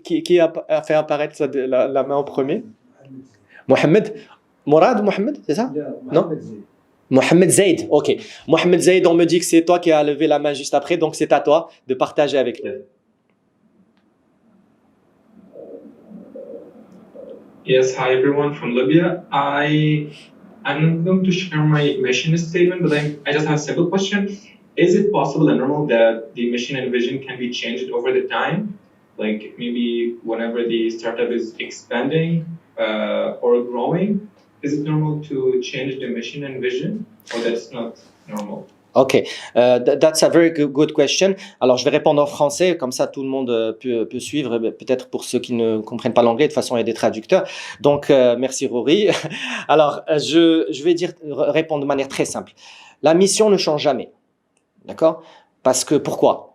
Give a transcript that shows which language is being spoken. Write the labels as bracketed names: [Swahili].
[French] Qui a fait apparaître la main en premier? Mohamed? Mourad ou Mohamed, c'est ça? Non? Mohamed Zaid. Ok. Mohamed Zaid, on me dit que c'est toi qui as levé la main juste après, donc c'est à toi de partager avec nous. [English] Yes, hi everyone from Libya. I'm going to share my mission statement, but I just have a simple question. Is it possible and normal that the mission and vision can be changed over the time? Like maybe whenever the startup is expanding or growing, is it normal to change the mission and vision, or that's not normal? Ok, that's a very good question. [French] Alors, je vais répondre en français, comme ça tout le monde peut suivre, peut-être pour ceux qui ne comprennent pas l'anglais, de toute façon il y a des traducteurs. Donc, merci Rory. Alors, je vais répondre de manière très simple. La mission ne change jamais, d'accord? Pourquoi?